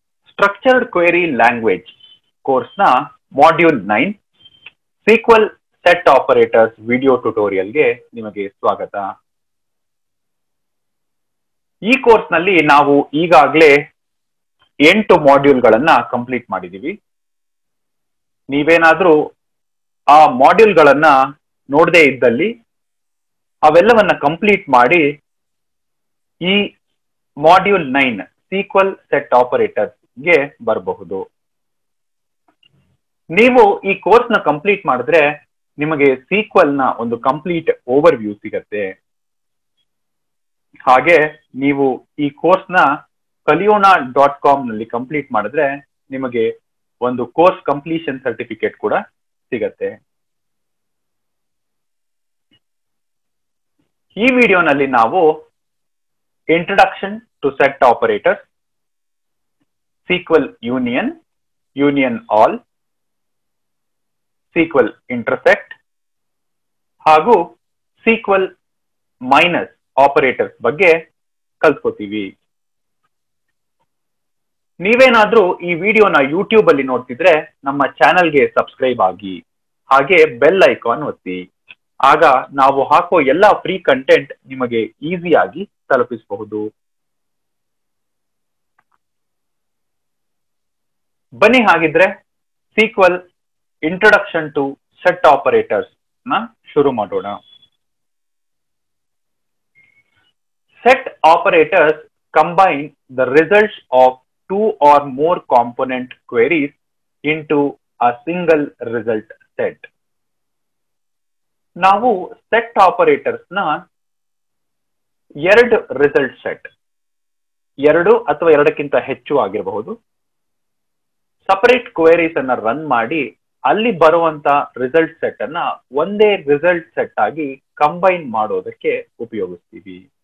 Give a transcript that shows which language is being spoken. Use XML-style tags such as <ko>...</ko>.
<kn>Structured Query Language course na Module 9 SQL Set Operators video tutorial ಗೆ ನಿಮಗೆ ಸ್ವಾಗತ. ಈ ಕೋರ್ಸ್ ನಲ್ಲಿ ನಾವು ಈಗಾಗಲೇ 8 ಮಾಡ್ಯೂಲ್ಗಳನ್ನ ಕಂಪ್ಲೀಟ್ ಮಾಡಿದೀವಿ. ನೀವೇನಾದ್ರೂ ಆ ಮಾಡ್ಯೂಲ್ಗಳನ್ನ ನೋಡದೇ ಇದ್ದಲ್ಲಿ ಅವೆಲ್ಲವನ್ನ ಕಂಪ್ಲೀಟ್ ಮಾಡಿ ಈ ಮಾಡ್ಯೂಲ್ 9 SQL ಸೆಟ್ ಆಪರೇಟರ್ಸ್ ಗೆ ಬರಬಹುದು. ನೀವು ಈ ಕೋರ್ಸ್ ನ ಕಂಪ್ಲೀಟ್ ಮಾಡಿದ್ರೆ ನಿಮಗೆ SQL ನ ಒಂದು ಕಂಪ್ಲೀಟ್ ಓವರ್ ವ್ಯೂ ಸಿಗತ್ತೆ. ಹಾಗೆ ನೀವು ಈ ಕೋರ್ಸ್ ನ kaliyona.com ನಲ್ಲಿ ಕಂಪ್ಲೀಟ್ ಮಾಡಿದ್ರೆ ನಿಮಗೆ ಒಂದು ಕೋರ್ಸ್ ಕಂಪ್ಲೀಷನ್ ಸರ್ಟಿಫಿಕೇಟ್ ಕೂಡ ಸಿಗತ್ತೆ. ಈ ವಿಡಿಯೋನಲ್ಲಿ ನಾವು Introduction to set operators, SQL union, union all, SQL intersect ಹಾಗೂ SQL minus operators ಬಗ್ಗೆ ಕಲ್ತ್ಕೋತೀವಿ. ನೀವೇನಾದ್ರೂ ಈ ವಿಡಿಯೋನ ಯೂಟ್ಯೂಬ್ ಅಲ್ಲಿ ನೋಡ್ತಿದ್ರೆ ನಮ್ಮ ಚಾನೆಲ್ಗೆ ಸಬ್ಸ್ಕ್ರೈಬ್ ಆಗಿ ಹಾಗೆ ಬೆಲ್ ಐಕಾನ್ ಒತ್ತಿ. ಆಗ ನಾವು ಹಾಕೋ ಎಲ್ಲಾ ಫ್ರೀ ಕಂಟೆಂಟ್ ನಿಮಗೆ ಈಸಿಯಾಗಿ ತಲುಪಿಸಬಹುದು. ಬನ್ನಿ ಹಾಗಿದ್ರೆ SQL introduction to set operators ನ ಶುರು ಮಾಡೋಣ.</kn> <en>Set operators combine the results of 2 or more component queries into a single result set.</en> <kn>ನಾವು ಸೆಟ್ ಆಪರೇಟರ್ಸ್ ನ ಎರಡು ರಿಸಲ್ಟ್ ಸೆಟ್, 2 ಅಥವಾ 2ಕ್ಕಿಂತ ಹೆಚ್ಚು ಆಗಿರಬಹುದು, ಸಪರೇಟ್ ಕ್ವೆರೀಸ್ ಅನ್ನ ರನ್ ಮಾಡಿ ಅಲ್ಲಿ ಬರುವಂತ ರಿಸಲ್ಟ್ ಸೆಟ್ ಅನ್ನ ಒಂದೇ ರಿಸಲ್ಟ್ ಸೆಟ್ ಆಗಿ ಕಂಬೈನ್ ಮಾಡೋದಕ್ಕೆ ಉಪಯೋಗಿಸ್ತೀವಿ.</kn>